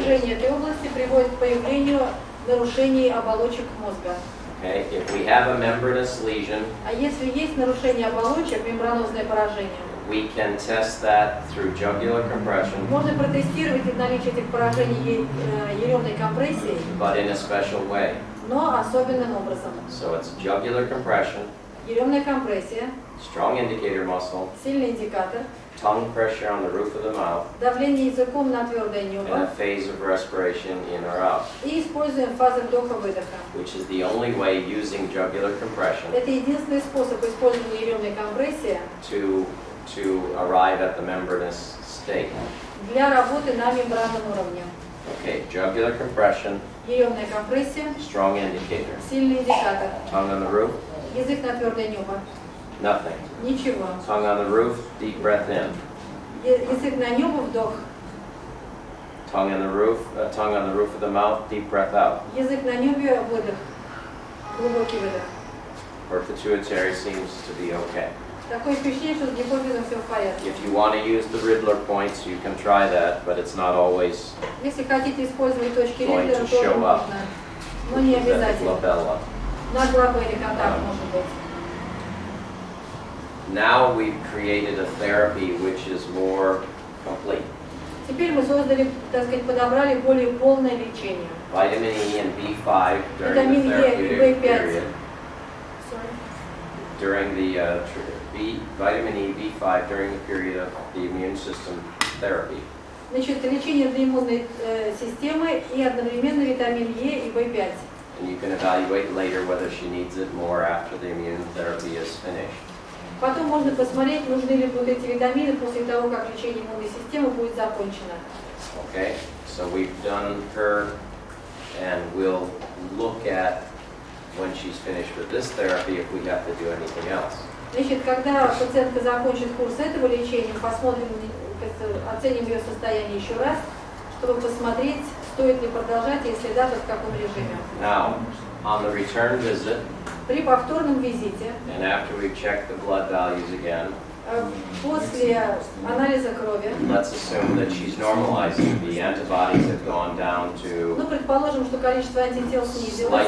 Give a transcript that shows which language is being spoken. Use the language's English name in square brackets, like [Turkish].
[Russian] напряжение этой области приводит к появлению нарушений оболочек мозга. [English] Okay, if we have a membranous lesion, [Russian] А если есть нарушение оболочек, мембранозное поражение, [English] we can test that through jugular compression, [Russian] можно протестировать наличие этих поражений еремной компрессией, [English] but in a special way. [Russian] но особенным образом. [English] So it's jugular compression, [Russian] Еремная компрессия, [English] strong indicator muscle, [Russian] сильный индикатор, [English] tongue pressure on the roof of the mouth, [Russian] давление языком на твердое [English] and a [Russian] небо [English] phase of respiration in or out, [Russian] и используем фазы вдоха-выдоха. [English] which is the only way using jugular compression [Russian] Это единственный способ использования еремной компрессии [English] to arrive at the membranous state. [Russian] для работы на мембранном уровне. [English] Okay, jugular compression, [Russian] Еремная компрессия, [English] strong indicator. [Russian] сильный индикатор, [English] Tongue on the roof, [Russian] язык на твердое небо, [English] nothing. [Russian] ничего. [English] Tongue on the roof, deep breath in. [Russian] Язык на небо, вдох, [English] Tongue on the roof of the mouth, deep breath out. [Russian] язык на небе, выдох, глубокий выдох. [English] Her pituitary seems to be okay. [Russian] Такое впечатление, что с гипофизом все в порядке. [English] If you want to use the Riddler points, you can try that, but it's not always [Russian] Если хотите использовать точки [English] Going [Russian] Ридлера, [English] to [Russian] тоже [English] show up. [Russian] можно, но не [English] at the [Russian] обязательно. [English] glabella. [Russian] На глобале контакт может быть. [English] Now we've created a therapy which is more complete. [Russian] Теперь мы создали, так сказать, подобрали более полное лечение. [English] Vitamin E and B5 during [Russian] Витамин [English] the [Russian] Е и [English] therapeutic period. Sorry. During the vitamin E, B5 during the period of the immune system therapy. [Russian] Значит, лечение для иммунной системы и одновременно витамин Е и В5. [English] And you can evaluate later whether she needs it more after the immune therapy is finished. [Russian] Потом можно посмотреть, нужны ли будут эти витамины после того, как лечение иммунной системы будет закончено. [English] Okay, so we've done her, and we'll look at when she's finished with this therapy if we have to do anything else. [Russian] Значит, когда пациентка закончит курс этого лечения, посмотрим, оценим ее состояние еще раз, чтобы посмотреть, стоит ли продолжать, если да, то в каком режиме. [English] Now, on the return visit, [Russian] При повторном визите, [English] and after we've checked the blood values again, [Russian] после анализа крови, [English] let's assume that she's normalizing. The antibodies have gone down [Russian] ну, [English] to [Russian] предположим, что количество антител снизилось